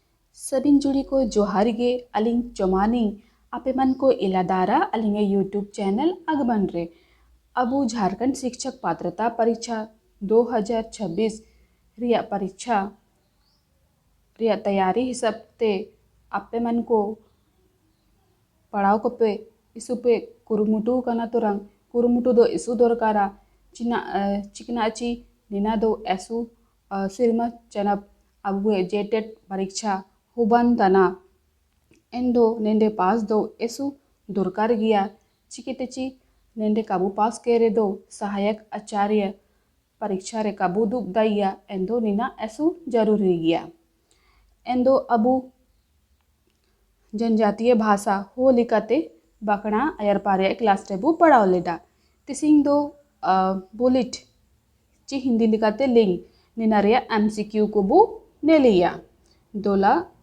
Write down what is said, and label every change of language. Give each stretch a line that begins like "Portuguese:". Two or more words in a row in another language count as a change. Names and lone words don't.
Ho: सबिन जुड़ी को जोहार गे अलिंग चोमानी आपे मन को इलादारा अलिंगे यूट्यूब चैनल अगबन रे अबू झारखंड शिक्षक पात्रता परीक्षा 2026 रिया परीक्षा रिया तैयारी हिसाब ते आपे मन को पढ़ाओ को पे इसु पे कुरुमुटु कना तुरंग कुरुमुटु दो इसु दोरकारा चिकनाची निना दो ऐसु सिरमा चनप अबुए जेटेट परीक्षा हुबन तना एंडो नेंडे पास दो ऐसु दोरकार गिया चिकितेची नेंडे काबू पास केरे दो सहायक आचार्य परीक्षा रे काबू दुख दाइया एंडो निना ऐसु जरूरी गिया एंडो अबू
Hindi: जनजातीय भाषा
Ho: हो लिकाते बाकड़ा अयरपारे क्लास टेबू पढ़ाओ लेडा तिसिंग दो बुलेट ची हिंदी लिकाते लिंग निनारिया एमसीक्यू को बू ने लिया दोला